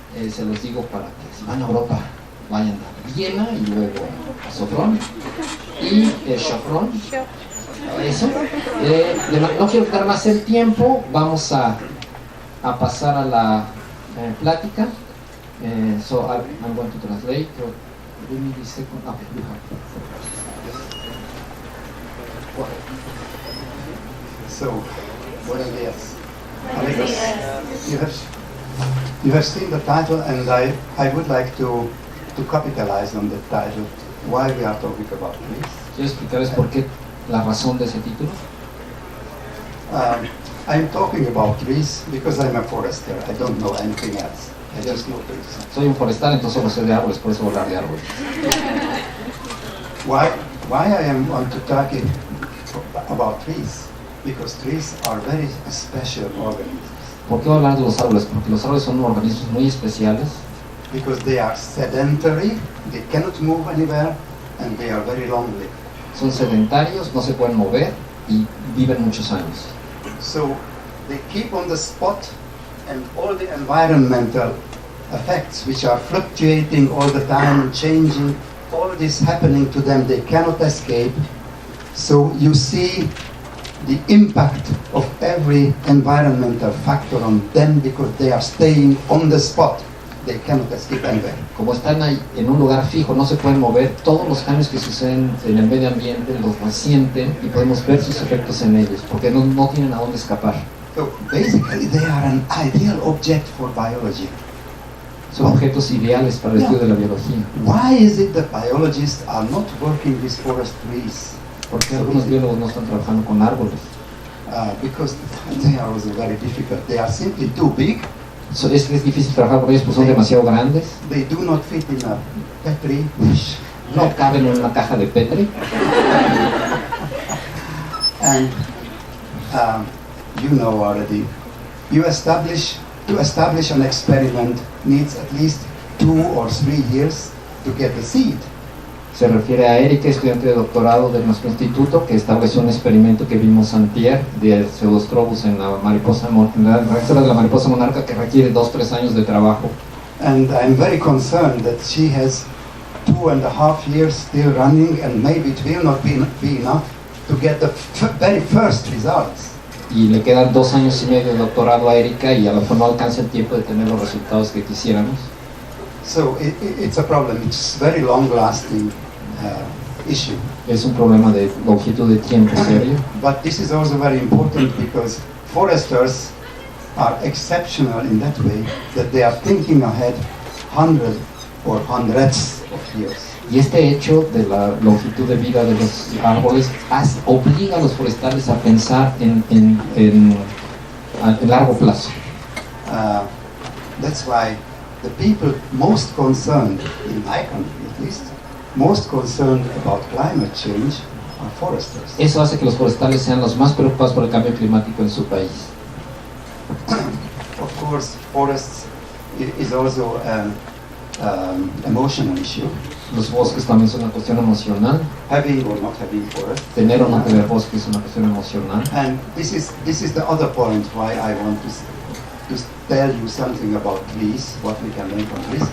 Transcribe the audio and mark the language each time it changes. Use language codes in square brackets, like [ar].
[es] Se los digo para que si van a Europa vayan a Viena y luego a Sopron y Chopron. Eso. No quiero quitar más el tiempo, vamos a pasar a la plática. [en] So I'm going to translate. Give me the second. Okay, you have. [es] So, buenos días. [en] Amigos, you have seen the title, and I would like to capitalize on the title. Why we are talking about trees? [es] Quiero explicarles por qué, la razón de ese título. [en] I'm talking about trees because I'm a forester. I don't know anything else. I just know trees. [es] Soy un forestal, entonces solo sé de árboles, por eso voy a hablar de árboles. [en] Why I am want to talk about trees? Because trees are very special organisms. [es] ¿Por qué voy a hablar de los árboles? Porque los árboles son organismos muy especiales. [en] Because they are sedentary, they cannot move anywhere, and they are very long-lived. [es] Son sedentarios, no se pueden mover y viven muchos años. [en] So they keep on the spot, and all the environmental effects which are fluctuating all the time, changing, all this happening to them, they cannot escape. So you see the impact of every environmental factor on them because they are staying on the spot. They cannot escape anywhere. [es] Como están ahí en un lugar fijo, no se pueden mover, todos los cambios que suceden en el medio ambiente los resienten y podemos ver sus efectos en ellos, porque no tienen a dónde escapar. [en] So basically they are an ideal object for biology. [es] Son objetos ideales para el estudio de la biología. [en] Why is it that biologists are not working with forest trees? [es] Porque algunos biólogos no están trabajando con árboles. [en] Because they are also very difficult. They are simply too big. [es] Es difícil trabajar con ellos porque son demasiado grandes. [en] They do not fit in a Petri dish. [es] No caben en una caja de Petri. [en] And you know already, to establish an experiment needs at least 2 or 3 years to get the seed. [es] Se refiere a Erika, estudiante de doctorado de nuestro instituto, que estableció un experimento que vimos antier de Pseudostrobus en la mariposa, en la reserva de la mariposa monarca, que requiere 2-3 años de trabajo. [en] And I'm very concerned that she has 2.5 years still running, and maybe it will not be enough to get the very first results. [es] Y le quedan 2 años y medio de doctorado a Erika y a lo mejor no alcanza el tiempo de tener los resultados que quisiéramos. [en] So it's a problem. It's very long-lasting issue. [es] Es un problema de longitud de tiempo serio. [en] But this is also very important because foresters are exceptional in that way that they are thinking ahead 100 or hundreds of years. [es] Y este hecho de la longitud de vida de los árboles obliga a los forestales a pensar en largo plazo. [en] That's why the people most concerned, in my country at least, most concerned about climate change are foresters. [es] Eso hace que los forestales sean los más preocupados por el cambio climático en su país. [en] Of course, forests is also an emotional issue. [es] Los bosques también son una cuestión emocional. [en] Having or not having forests. [es] Tener o no tener bosques es una cuestión emocional. [en] And this is the other point why I want to tell you something about trees, what we can learn from trees.